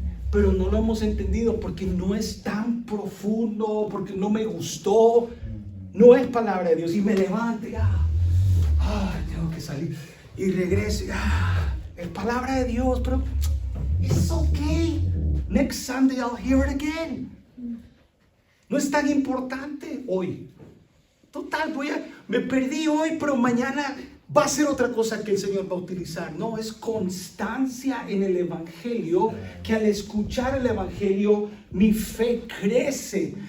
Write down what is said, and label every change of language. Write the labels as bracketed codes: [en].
[es] Pero no lo hemos entendido porque no es tan profundo, porque no me gustó. No es palabra de Dios. Y me levanto y tengo que salir. Y regreso. Es palabra de Dios, pero [en] it's okay. Next Sunday I'll hear it again. [es] No es tan importante hoy. Total, me perdí hoy, pero mañana va a ser otra cosa que el Señor va a utilizar. No, es constancia en el Evangelio, que al escuchar el Evangelio mi fe crece.